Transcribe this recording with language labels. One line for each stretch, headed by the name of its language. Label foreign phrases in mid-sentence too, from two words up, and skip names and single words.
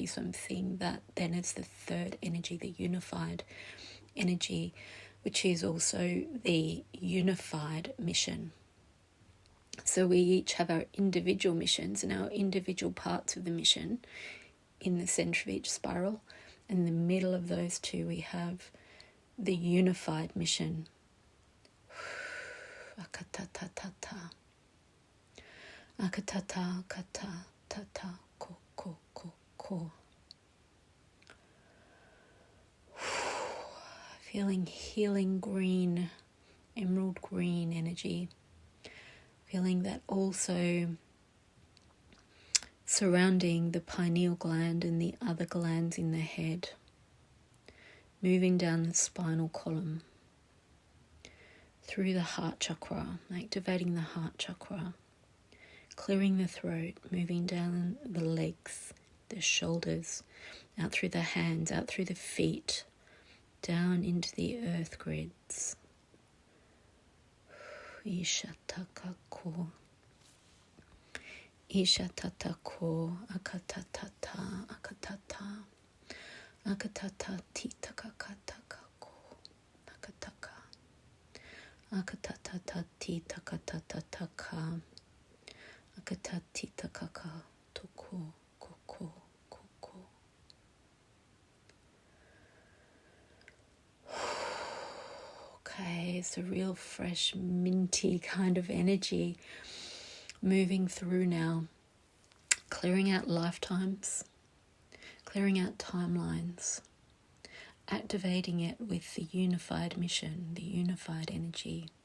English: So I'm seeing that then as the third energy, the unified energy, which is also the unified mission. So we each have our individual missions and our individual parts of the mission in the center of each spiral. In the middle of those two, we have the unified mission. Akatatata. Akatata kata tata ko ko ko ko. Feeling healing green, emerald green energy. Feeling that also surrounding the pineal gland and the other glands in the head. Moving down the spinal column. Through the heart chakra, activating the heart chakra. Clearing the throat, moving down the legs, the shoulders, out through the hands, out through the feet, down into the earth grids. Ishatakako. Ishatatako. Akatatata. Akatata. Akatata titakakatakako. Akataka. Akatatata titakatataka. Akatati takaka. Toko. Koko. Koko. Okay, it's a real fresh, minty kind of energy moving through now. Clearing out lifetimes, clearing out timelines, activating it with the unified mission, the unified energy.